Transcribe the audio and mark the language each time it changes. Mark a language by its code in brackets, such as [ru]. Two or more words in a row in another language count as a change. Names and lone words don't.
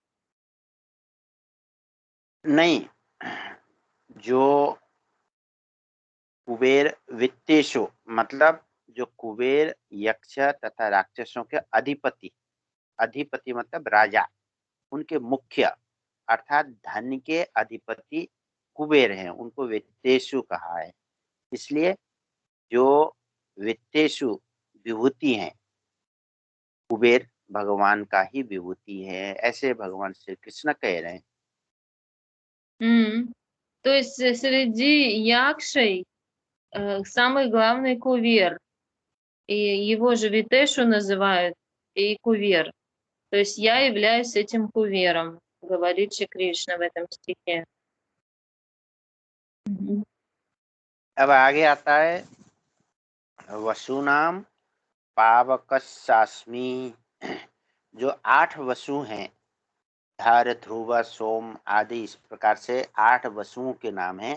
[hi] नहीं, जो कुबेर वित्तेशु मतलब जो कुबेर यक्ष तथा राक्षसों के अधिपति, अधिपति मतलब राजा, उनके मुख्य अर्थात धन के अधिपति कुबेर हैं उनको वित्तेषु कहा है। इसलिए जो वित्तेषु विभूति हैं, कुबेर भगवान का ही विभूति है, ऐसे भगवान श्री कृष्ण कह रहे हैं। [ru] То есть среди якшей самый главный кувер. И его же Витешу называют и кувер. То есть я являюсь этим кувером, говорит Шри Кришна в этом стихе. [hi] अब आगे आता है [sa] वसुनाम पावकस्सास्मि, [hi] जो 8 वसु हैं, धर, ध्रुव, सोम आदि, इस प्रकार से 8 वसुओं के नाम हैं।